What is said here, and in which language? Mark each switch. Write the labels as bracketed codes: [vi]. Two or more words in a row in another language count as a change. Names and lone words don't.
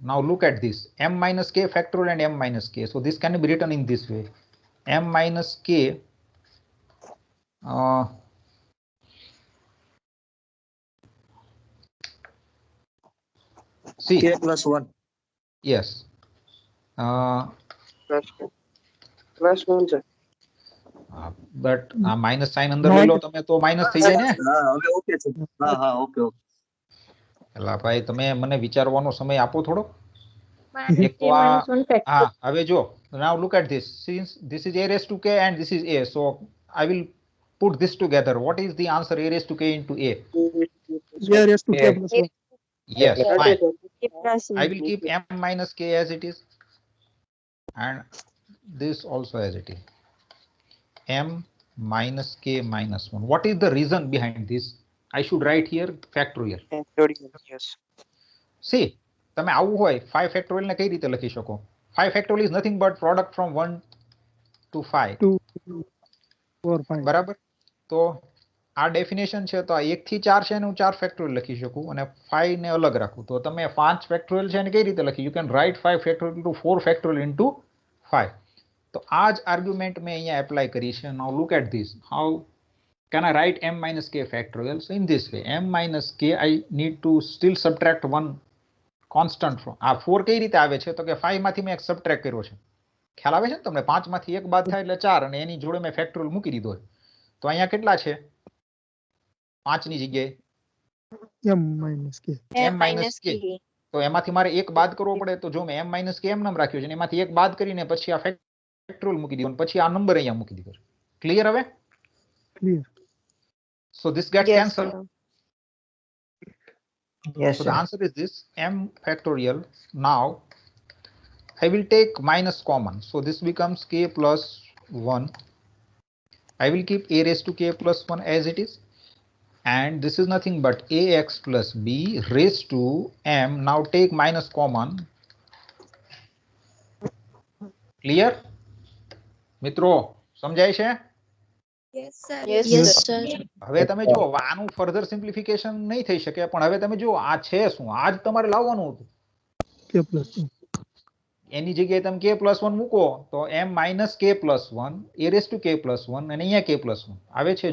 [en] Now look at this, m minus k factorial and m minus k. So this can be written in this way, m minus k see k+1. yes [gu] +1 છે. [en] but minus sign [gu] અંદર લઈ લો તમે તો minus થઈ જાય ને. હા હવે ઓકે છે. હા ઓકે. એલા ભાઈ તમે મને વિચારવાનો સમય આપો થોડો. એક તો હવે જો, [en] now look at this, since this is a raised to k and this is a, so I will put this together. What is the answer? A raised to k into a. A raised to k+1. Yes, fine. I will K+1. keep m minus k as it is and this also as it is, m minus k minus 1. What is the reason behind this? I should write here factorial. Yes. See, [gu] તમે આવું હોય 5 factorial ને કઈ રીતે લખી શકો? [en] 5 factorial is nothing but product from 1 to 5. 2, 4, 5. [gu] બરાબર? તો આ ડેફિનેશન છે તો આ 1 થી 4 છે ને હું 4 ફેક્ટોરિયલ લખી શકું અને 5 ને અલગ રાખું. તો તમે 5 ફેક્ટોરિયલ છે ને કઈ રીતે લખી? [en] you can write 5 factorial into 4 factorial into 5. [gu] તો આ જ આર્ગ્યુમેન્ટ મેં અહીંયા એપ્લાય કરી છે. [en] now look at this. હાઉ can I write m minus k factorial? So in this way, m minus k, I need to still subtract one constant from. [gu] આ 4 કઈ રીતે આવે છે? તો કે 5 માંથી મેં એક સબટ્રેક્ટ કર્યો છે. ખ્યાલ આવે છે ને તમને? 5 માંથી 1 બાદ થાય એટલે 4 અને એની જોડે મેં ફેક્ટોરિયલ મૂકી દીધો છે. તો અહીંયા કેટલા છે? 5 ની જગ્યાએ [en] m minus k. m minus k. [gu] તો એમાંથી મારે 1 બાદ કરવો પડે. તો જો મેં [en] m minus k [gu] એમ નામ રાખ્યો છે, એમાંથી 1 બાદ કરીને પછી આ ફેક્ટોરિયલ મૂકી દીધો, પછી આ નંબર અહીંયા મૂકી દીધો છે. ક્લિયર હવે? [en] Clear. So this gets Yes, cancelled. sir. Yes, So the sir. answer is this m factorial. Now I will take minus common. So this becomes k plus 1. I will keep a raised to k plus 1 as it is. And this is nothing but ax plus b raised to m. Now take minus common. Clear? [gu] મિત્રો સમજાય છે? [en] yes sir Yes, Yes. sir. [gu] હવે તમે જો આનું [en] further simplification [gu] નહીં થઈ શકે, પણ હવે તમે જો આ છે શું, આ જ તમારે લાવવાનું હતું. [en] K plus 2. [gu] એની જગ્યાએ તમે k પ્લસ 1 મૂકો તો [en] m minus k plus 1 a raise to k plus 1 [gu] અને અહીંયા k પ્લસ 1 આવે છે.